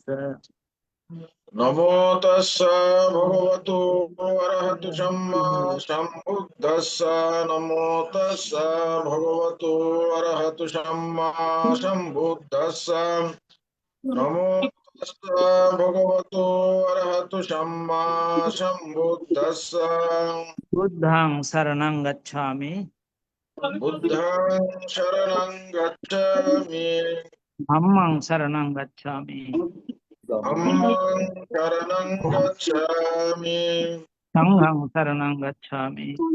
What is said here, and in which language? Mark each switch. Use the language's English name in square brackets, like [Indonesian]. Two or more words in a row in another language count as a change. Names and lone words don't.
[Pali] नमो तस्स भगवतो अरहतो सम्मा सम्बुद्धस्स नमो तस्स भगवतो अरहतो सम्मा सम्बुद्धस्स नमो ভগবতো অরহতু সম্মা সম্বুদ্ধস্স বুদ্ধং শরণং গচ্ছামি বুদ্ধং শরণং গচ্ছামি ধম্মং শরণং গচ্ছামি ধম্মং শরণং গচ্ছামি সংঘং শরণং গচ্ছামি